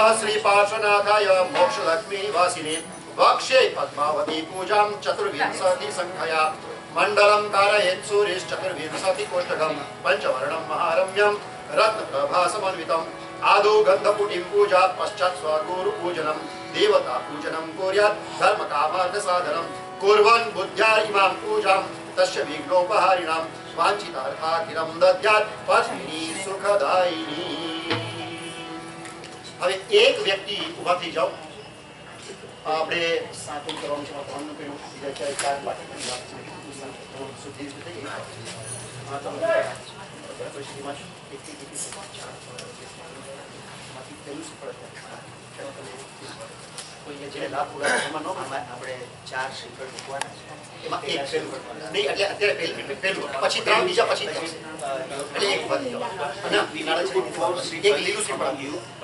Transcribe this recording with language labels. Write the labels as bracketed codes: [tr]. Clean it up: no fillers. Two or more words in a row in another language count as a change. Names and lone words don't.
[sa] श्री पार्श्वनाथाय मोक्षलक्ष्मी वासिने वक्षे पद्मावती पूजां चतुर्विंशति संख्यया मंडलं कारयेत् सूर्यश्चतुर्विंशति कोष्ठकं पंचवर्णं महारम्यं रत्नप्रभासमन्वितम् आदौ गन्धपुटिं पूजा पश्चात् स्वगुरु पूजनं देवता पूजनं कुर्यात् धर्मकामार्थसाधनं कुर्वन् बुद्ध्या इमां पूजां तस्य विघ्नोपहारिणां वाञ्छितार्थाखिलं दद्यात् पत्नी सुखदायिनी। [gu] હવે એક વ્યક્તિ ઊભા થઈ જાઓ. આપણે સાતું કરવાનું છે, ત્રણનું કર્યું, બીજા ચાર બાકી સુધી થઈ ગઈ. હા તો પછી પેલું સફળ કોઈ જે લાભ પૂરા એમાં ન આપણે ચાર શ્રીફળ મૂકવાના છે, એમાં એક પેલું નહીં, એટલે અત્યારે પેલું પછી ત્રણ બીજા પછી એટલે એક વધી જાઓ અને એક લીલું શ્રીફળ આપ્યું.